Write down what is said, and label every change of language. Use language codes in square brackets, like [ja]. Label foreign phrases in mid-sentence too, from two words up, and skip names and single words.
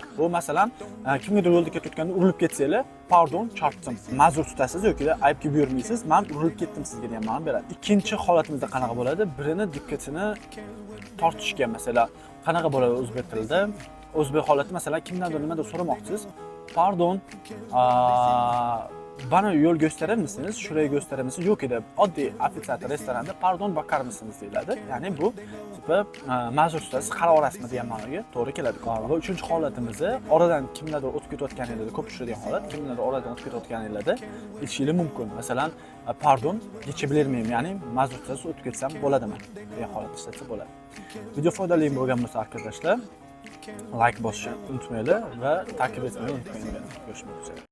[uz] Bu masalan, kimgadir yo'lda ketayotganda urilib ketsanglar, pardon, chaqdim, ma'zur tutasiz yoki aybga buyurmaysiz. Men urilib ketdim sizga degan ma'no beradi. Ikkinchi holatimizda qanaqa bo'ladi? Birini diqqatini tortishga, masalan, qanaqa bo'ladi o'zbek tilida? O'zbek holati masalan, kimdandir nimadir so'ramoqchisiz. [tr] Pardon, bana yo'l gösterir misiniz? Şurayı gösterir misiniz? [uz] Yo'q edi. Oddiy ofitsiant restoranda [tr] pardon bakar mısınız [uz] deyiladi. Ya'ni bu tipi ma'zur tutasiz, qaravorasizmi degan ma'noga to'g'ri keladi. Va uchinchi holatimizni oradan kimlardir o'tib ketayotganingizda ko'p uchraydigan holat, kimlardir oradan o'tib ketayotganingizda aytishingiz mumkin. Masalan, [tr] pardon, geçebilir miyim? [uz] Ya'ni ma'zur tutasiz, o'tib ketsam bo'ladimi degan holatda ishlatsa bo'ladi. Video foydali bo'lgan bo'lsa arkadaşlar, like bosishni unutmanglar va takip etishni unutmanglar. [tr] Görüşmek üzere.